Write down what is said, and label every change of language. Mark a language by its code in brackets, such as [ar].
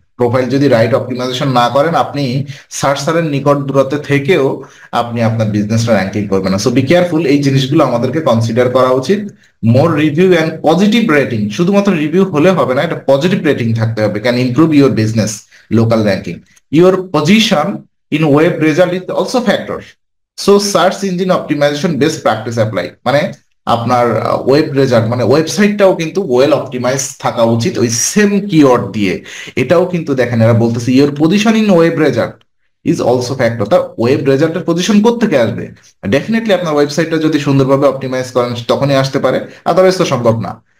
[bn] Profile যদি right optimisation না করেন, আপনি সার্চারের নিকট দূরত্বে থেকেও আপনি আপনার বিজনেসটা র্যাঙ্কিং করবেন না। [en] so be careful, [bn] এই জিনিসগুলো আমাদেরকে কনসিডার করা উচিত। [en] more review and positive rating, [bn] শুধুমাত্র রিভিউ হলে হবে না, এটা পজিটিভ রেটিং থাকতে হবে, [en] Can improve your business local ranking. Your position in web result is also factor. So search engine optimization best practice apply, [bn] মানে আপনার ওয়েব রেজাল্ট মানে ওয়েবসাইটটাও কিন্তু ওয়েল অপটিমাইজ থাকা উচিত ওই সেম কিওয়ার্ড দিয়ে। এটাও কিন্তু দেখেন এরা বলতেছে [en] Your position in web result is also factor. [bn] তা ওয়েব রেজাল্টের পজিশন কোত্থেকে আসবে? ডেফিনেটলি আপনার ওয়েবসাইটটা যদি সুন্দরভাবে অপটিমাইজ করেন তখনই আসতে পারে, আদারওয়াইজ তো সম্ভব না।